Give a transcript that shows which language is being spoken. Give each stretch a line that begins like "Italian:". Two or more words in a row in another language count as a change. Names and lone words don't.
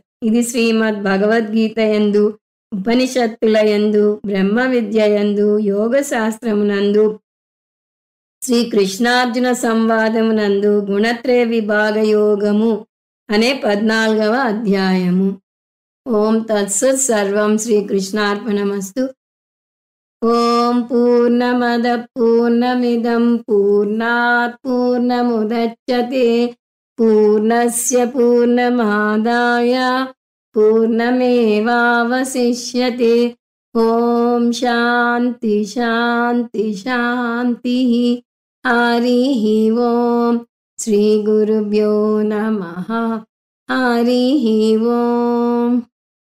Telugu: ఇది శ్రీమద్ భగవద్గీత యందు, ఉపనిషత్తుల యందు, బ్రహ్మ విద్య యందు, యోగ శాస్త్రమునందు, శ్రీకృష్ణార్జున సంవాదమునందు గుణత్రయ విభాగ యోగము అనే 14వ అధ్యాయము.
Sanskrit: ఓం తత్సత్. సర్వం శ్రీకృష్ణార్పణమస్తు. ఓం పూర్ణమద పూర్ణమిదం పూర్ణాత్ పూర్ణముదచ్యతే పూర్ణస్య పూర్ణమాదాయ పూర్ణమేవావశిష్యతే. ఓం శాంతి శాంతి శాంతి. హరి ఓం. శ్రీ గురుభ్యో నమః. హరి ఓం.